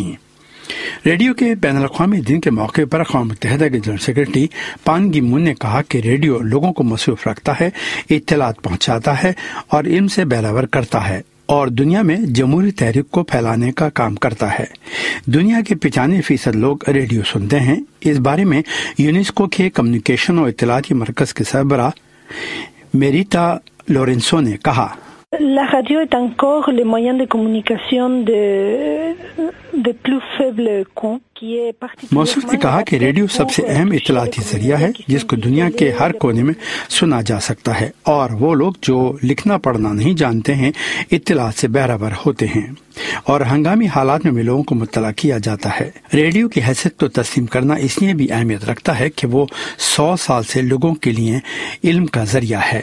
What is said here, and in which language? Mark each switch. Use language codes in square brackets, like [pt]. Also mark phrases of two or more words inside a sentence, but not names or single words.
[ur] ریڈیو کے بین الاقوامی دن کے موقع پر اقوام متحدہ کے [en] General Secretary [ur] پان گی مون نے کہا کہ ریڈیو لوگوں کو مصروف رکھتا ہے، اطلاعات پہنچاتا ہے اور علم سے بہرہ ور کرتا ہے اور دنیا میں جمہوری تحریک کو پھیلانے کا کام کرتا ہے. دنیا کے 95% لوگ ریڈیو سنتے ہیں. اس بارے میں یونیسکو کے کمیونیکیشن اور اطلاعاتی مرکز کے سربراہ میریٹا لورینسو نے کہا, [fr] La radio est encore le moyen de communication de plus faible coût qui est particulièrement। [ur] موصوف نے کہا کہ ریڈیو سب سے اہم اطلاعاتی ذریعہ ہے جس کو دنیا کے ہر کونے میں سنا جا سکتا ہے اور وہ لوگ جو لکھنا پڑھنا نہیں جانتے ہیں اطلاعات سے بہرہ ور ہوتے ہیں اور ہنگامی حالات میں بھی لوگوں کو مطلع کیا جاتا ہے. ریڈیو کی حیثیت تو تسلیم کرنا اس لیے بھی اہمیت رکھتا ہے کہ وہ 100 سال سے لوگوں کے لیے علم کا ذریعہ ہے.